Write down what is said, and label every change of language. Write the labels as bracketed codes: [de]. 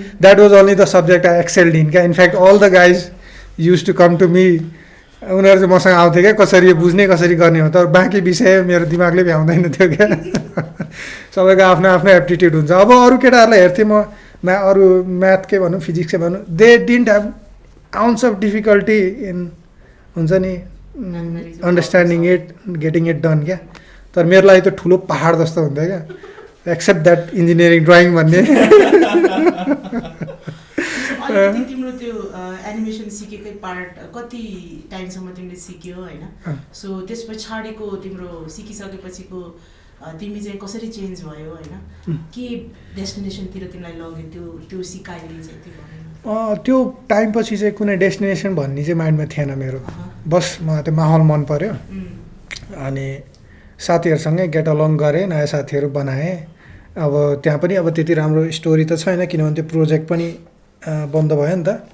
[en] That was only the subject I excelled in क्या। In fact all the guys use to come to me, [ne] उनीहरू चाहिँ मसँग आउँथ्यो क्या, कसरी यो बुझ्ने कसरी गर्ने हो। तर बाँकी विषय मेरो दिमागले भ्याउँदैन थियो क्या। सबैको आफ्नो आफ्नो एप्टिट्युड हुन्छ। अब अरू केटाहरूलाई हेर्थेँ म, अरू म्याथ के भनौँ फिजिक्स के भनौँ, [en] they didn't have ounce of difficulty in [ne] हुन्छ नि [en] understanding it, getting it done [ne] क्या। तर मेरो लागि त ठुलो पहाड जस्तो हुन्थ्यो क्या, [en] except that engineering drawing [ne] भन्ने। तिम्रो त्यो एनिमेसन सिकेकै पार्ट कति टाइमसम्म तिमीले सिक्यो होइन? सो त्यस पछाडिको तिम्रो सिकिसकेपछिको तिमी चाहिँ कसरी चेन्ज भयो होइन? के डेस्टिनेसनतिर तिमीलाई लग्यो त्यो सिकाइले चाहिँ त्यो टाइम पछि चाहिँ कुनै डेस्टिनेसन भन्ने चाहिँ माइन्डमा थिएन मेरो। बस मलाई त्यो माहौल मन पर्यो, अनि साथीहरूसँगै गेट अलङ गरेँ, नयाँ साथीहरू बनाएँ। अब त्यहाँ पनि अब त्यति राम्रो स्टोरी त छैन, किनभने त्यो प्रोजेक्ट पनि बन्द भयो नि त।